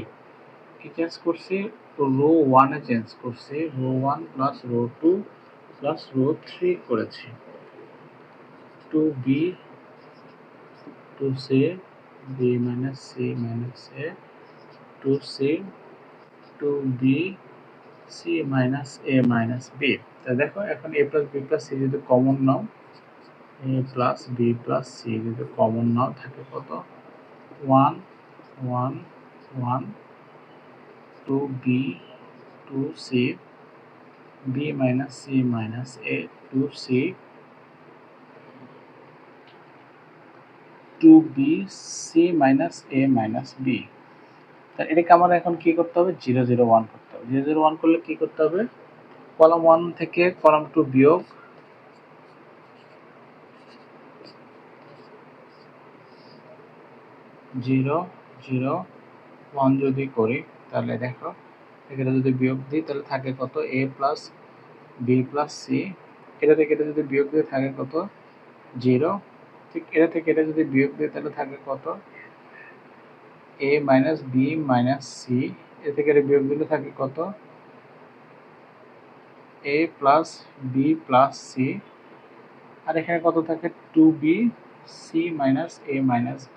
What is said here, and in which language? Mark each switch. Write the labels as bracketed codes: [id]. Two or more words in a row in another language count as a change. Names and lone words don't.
[bn] কি চেঞ্জ করছি, [en] row 1 plus row 2 plus row 3 [bn] করেছি, 2b 2c [en] b minus c minus a [bn] 2c 2b [en] c minus a minus b। [bn] তা দেখো এখন [en] a plus b plus c [bn] যদি কমন নাও, [en] a plus b plus c [bn] যদি কমন নাও থাকে কত 1 1 1 2b 2c [en] b minus c minus a [bn] 2c 2b [en] c minus a minus b। [bn] তা এটাকে আমার এখন কি করতে হবে 0 0 1 করতে হবে। 0 0 1 করলে কি করতে হবে কলাম 1 থেকে কলাম 2 বিয়োগ 0 0 1 যদি করি তাহলে দেখো এখানে যদি বিয়োগ দিই তাহলে থাকে কত [en] a plus b plus c। [bn] এটা থেকে এটা যদি বিয়োগ দিয়ে থাকে কত 0। ঠিক এটা থেকে এটা যদি বিয়োগ দিই তাহলে থাকে কত [en] a minus b minus c। [bn] এ থেকে এটা বিয়োগ দিলে থাকে কত [en] a plus b plus c। [bn] আর এখানে কত থাকে 2b [en] c minus a minus b।